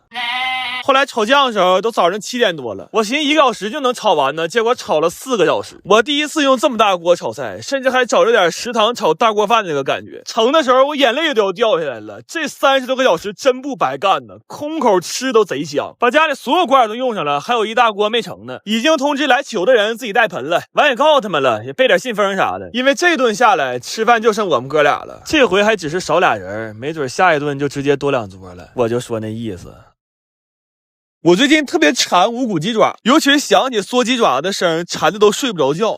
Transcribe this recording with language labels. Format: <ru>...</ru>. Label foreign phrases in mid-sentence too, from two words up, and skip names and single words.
<zh>後來炒醬的時候都早上7點多了，我尋思1個小時就能炒完呢，結果炒了4個小時。我第一次用這麼大鍋炒菜，甚至還找着點食堂炒大鍋飯那個感覺。盛的時候我眼淚都要掉下來了，這30多個小時真不白幹呢，空口吃都賊香。把家裡所有罐都用上了，還有一大鍋沒盛呢。已經通知來取的人自己帶盆了，完也告訴他們了，也備點信封啥的，因為這頓下來吃飯就剩我們哥倆了。這回還只是少倆人，沒準下一頓就直接多2桌了。我就說那意思。我最近特別饞無骨雞爪，尤其是想起嗦雞爪的聲，饞的都睡不着覺。</zh>